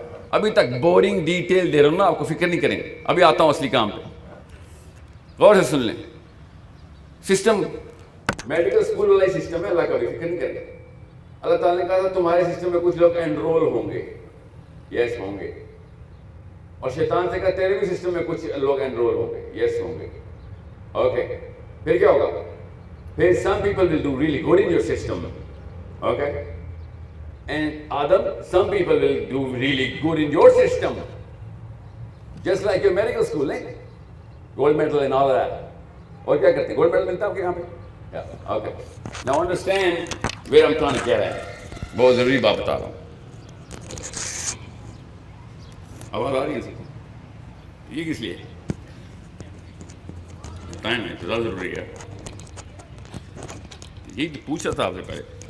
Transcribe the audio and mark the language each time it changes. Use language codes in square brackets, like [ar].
[ur] ابھی تک boring detail دے رہا ہوں نا, آپ کو فکر نہیں کریں, ابھی آتا ہوں اصلی کام پہ. غور سے سن لیں. سسٹم میڈیکل اسکول والا ہی سسٹم ہے, اللہ کا بھی فکر نہیں کریں. اللہ تعالیٰ نے کہا تھا تمہارے سسٹم میں کچھ لوگ انرول ہوں گے. یس, ہوں گے. اور شیطان سے کہا تیرے بھی سسٹم میں کچھ لوگ انرول ہوں گے. یس, ہوں گے. [en] okay, [ur] پھر کیا ہوگا؟ پھر [en] some people will do really good in your system. Okay? And Adam, some people will do really good in your system. Just like your medical school, eh? Gold medal and all that. [ur] اور کیا کرتے ہیں؟ Gold medal ملتا ہے آپ کے یہاں پہ؟ Yeah. [en] Okay. Now understand where I'm trying to get at. [ur] بہت ضروری بات بتا رہا ہوں. آواز آ رہی ہے؟ یہ کس لیے؟ ٹائم ہے, زیادہ ضروری ہے. یہ پوچھا تھا آپ سے پہلے.